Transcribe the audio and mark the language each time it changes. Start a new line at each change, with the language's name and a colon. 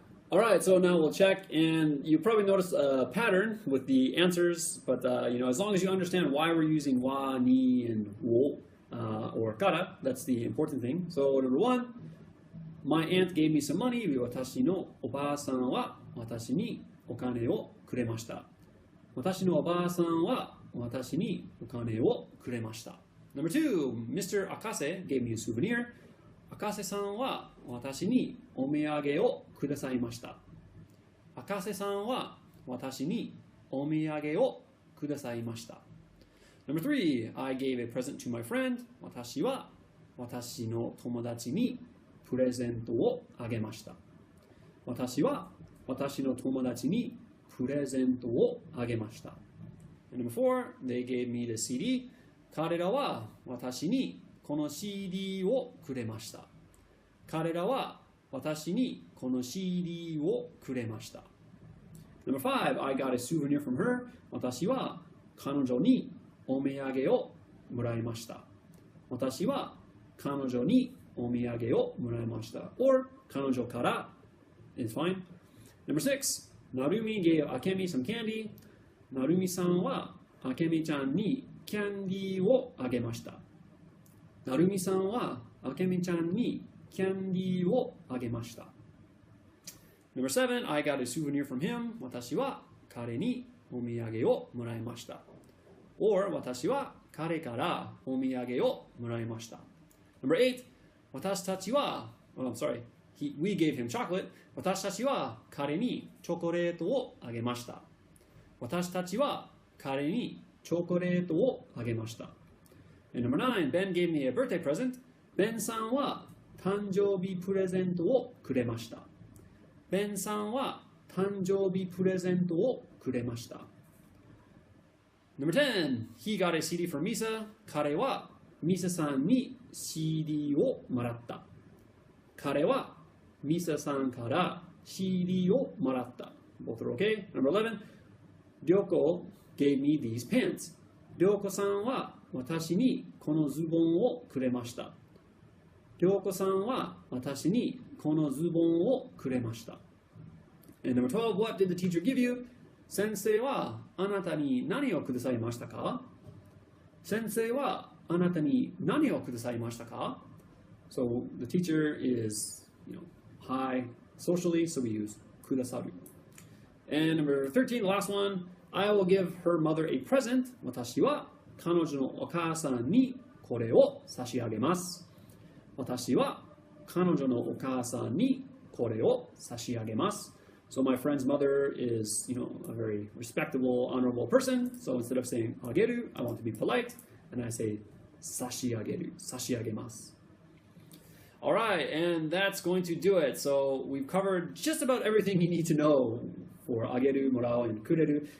English: All right, so now we'll check, and you probably noticed a pattern with the answers, but as long as you understand why we're using wa, ni, and wo, or kara, that's the important thing. So number 1, my aunt gave me some money.
Japanese: 私のおばあさんは私にお金をくれました。私のおばあさんは私にお金をくれました。
English: Number 2, Mr. Akase gave me a souvenir.
Japanese: 赤瀬さんは私にお土産をくださいました。赤瀬さんは私にお土産をくださいました。
English: Number 3, I gave a present to my friend.
Japanese: 私は私の友達にプレゼントをあげました。私は私の友達にプレゼントをあげました。
English: And number 4, they gave me the CD.
Japanese: 彼らは私にこの CD をくれました。彼らは私にこの CD をくれました。
English: Number 5, I got a souvenir from her.
Japanese: 私は彼女にお土産をもらいました。私は彼女にお土産をもらいました。
English: Or
Japanese: 彼女から
English: is fine. Number 6, Narumi gave Akemi some candy.
Japanese: なるみさんはあけみちゃんにキャンディーをあげました。なるみさんはあけみちゃんにキャンディーをあげました。
English: Number 7, I got a souvenir from him.
Japanese: 私は彼にお土産をもらいました。 Or 私は彼からお土産をもらいました。
English: Number 8,
Japanese: 私たちは、
English: we gave him chocolate.
Japanese: 私たちは彼にチョコレートをあげました。私たちは彼にチョコレートをあげました。
English: And number 9, Ben gave me a birthday present.
Japanese: ベンさんは誕生日プレゼントをくれました。ベンさんは誕生日プレゼントをくれました。
English: Number 10, he got a CD from Misa.
Japanese: 彼はミサさんに CD をもらった。彼はミサさんから CD をもらった。
English: Both are okay. Number 11, りょうこ gave me these pants.
Japanese: りょうこさんは私にこのズボンをくれました。りょうこさんは私にこのズボンをくれました。
English: And number 12, what did the teacher give you?
Japanese: 先生はあなたに何をくださいましたか？先生はあなたに何をくださいましたか？
English: So the teacher is, high socially, so we use くださる. And number 13, the last one, I will give her mother a present.
Japanese: 私は彼女のお母さんにこれを差し上げます。私は彼女のお母さんにこれを差し上げます。
English: So my friend's mother is, a very respectable, honorable person. So instead of saying あげる, I want to be polite, and I say 差し上げる, 差し上げます. All right, and that's going to do it. So we've covered just about everything you need to know for あげる, もらう, and くれる.